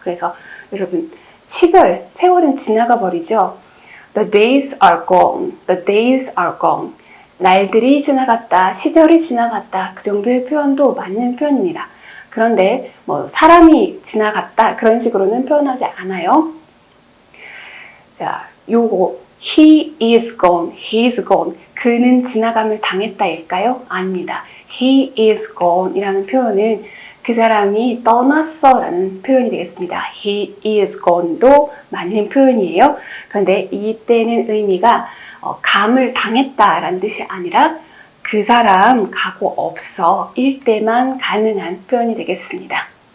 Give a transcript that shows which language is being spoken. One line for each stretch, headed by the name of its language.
Korean: 그래서 여러분, 시절, 세월은 지나가 버리죠.
English: The days are gone. The days are gone.
Korean: 날들이 지나갔다, 시절이 지나갔다. 그 정도의 표현도 맞는 표현입니다. 그런데 뭐 사람이 지나갔다 그런 식으로는 표현하지 않아요. 자, 요거
English: he is gone, he is gone.
Korean: 그는 지나감을 당했다일까요? 아닙니다.
English: he is gone
Korean: 이라는 표현은 그 사람이 떠났어 라는 표현이 되겠습니다.
English: he is gone
Korean: 도 맞는 표현이에요. 그런데 이때는 의미가 감을 당했다 라는 뜻이 아니라 그 사람 가고 없어 일 때만 가능한 표현이 되겠습니다.